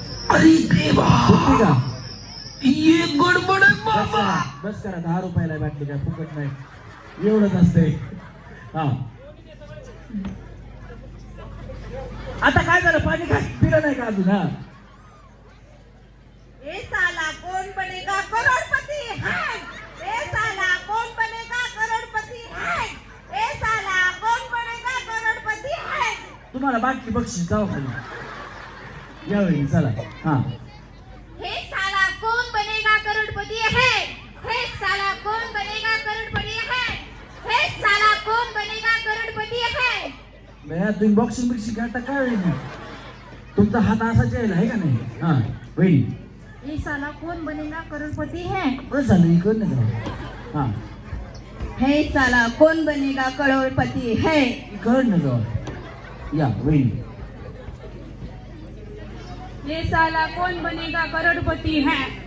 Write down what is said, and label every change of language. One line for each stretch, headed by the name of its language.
Marathi: अरे देवा, का ये गडबड आहे बाबा. बस करा. 10 रुपयाला बाटली, काय फुकट नाही, एवढंच असतंय. हा आता काय झालं? पाणी काय पिलं नाही का अजून? हा
Hindi: ए साला कौन बनेगा करोड़पति है. ए साला कौन बनेगा करोड़पति है. ए साला कौन बनेगा करोड़पति है.
Marathi: तुम्हाला बाटली बक्षीस जाऊ खाली यावेळी. चला. हा
Hindi: हे साला कौन बनेगा करोड़पति है. हे साला कौन बनेगा करोड़पति है. हे साला कौन बनेगा करोड़पति है.
Marathi: भैया तुम्ही बॉक्सिंग बिक्सिंग करता काय वेळी? तुमचा हात असाच यायला आहे का नाही? हा वहिनी.
Hindi: ये साला कौन बनेगा करोड़पति है.
Marathi: बस झालं, इकडनं जाऊ. हा
Hindi: हे साला कौन बनेगा करोड़पति है.
Marathi: इकडनं जाऊ. या वहिनी.
Hindi: ये साला कौन बनेगा करोड़पति है.